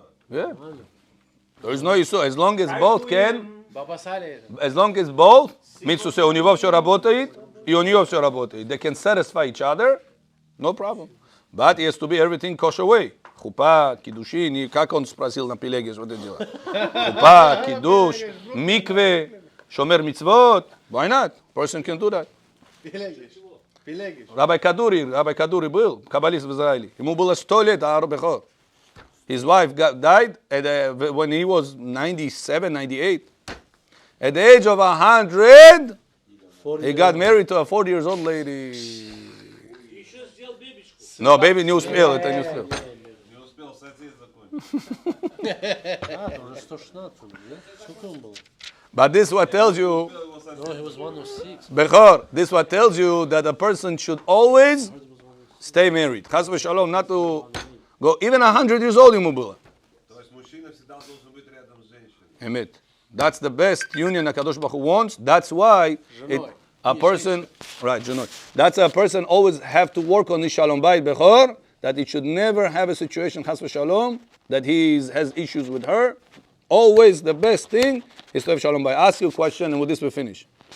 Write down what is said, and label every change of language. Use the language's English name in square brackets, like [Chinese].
[English] Yeah. There is no issue. As long as both can, as long as both, means to say, [Russian] у него все работает, [English] и у нее все работает. They can satisfy each other, no problem. But it has to be everything kosher way. [Russian] Хупа, кидушин, как он спросил на пилеге, что это делать? Хупа, кидуш, микве, шомер мицвот. [English] Why not? Person can do that. [Russian] Rabbi Kaduri был, каббалист в Израиле. Ему было 100 лет, Бехор. [English] His wife died when he was 97, 98. At the age of 100, he got married to a 40 years old lady. [Russian] Еще сделал бебечку. No, baby не успел, это не успел. Не успел сосед закончить. Уже 116, да? Сколько он был? [English] But this what tells you, No, he was 106. Bechor, this what tells you that a person should always stay married. Chas v'shalom, not to go, even 100 years old [Russian] ему было. То есть мужчина всегда должен быть рядом с женщиной. [Hebrew] Emit. [English] That's the best union HaKadosh Baruch Hu wants. That's why a person, right, Junoi. That's a person always have to work on this shalom bayit bechor, that it should never have a situation, chas v'shalom, that he has issues with her. Always the best thing is to have shalom bayit. Ask you a question and with this we finish.